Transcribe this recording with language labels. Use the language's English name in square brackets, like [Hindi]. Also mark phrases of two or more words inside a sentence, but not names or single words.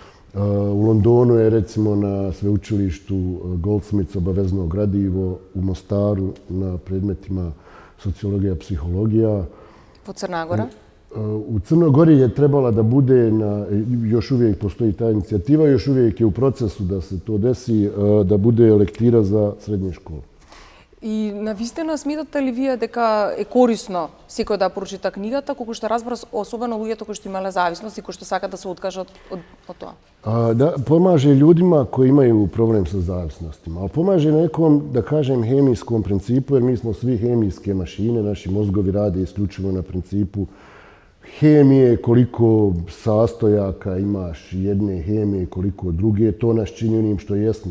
[Bosnian] U Londonu je recimo na sveučilištu Goldsmiths obavezno gradivo, u Mostaru na predmetima sociologija, psihologija. Po Crna Gora? U Crnoj Gori je trebala da bude, još uvijek postoji ta inicijativa, još uvijek je u procesu da se to desi, da bude lektira za srednje škole. [Macedonian] И навистина сметате ли вие дека е корисно секој да прочита книгата, колку што разбрав, особено луѓето кои што имале зависност и кои што сакат да се откажат од тоа? [Bosnian] Da, pomaže ljudima koji imaju problem sa zavisnostima, ali pomaže nekom, da kažem, hemijskom principu, jer mi smo svi hemijske mašine, naši mozgovi rade isključivo na principu hemije, koliko sastojaka imaš jedne hemije, koliko druge, to nas čini onim što jesmo.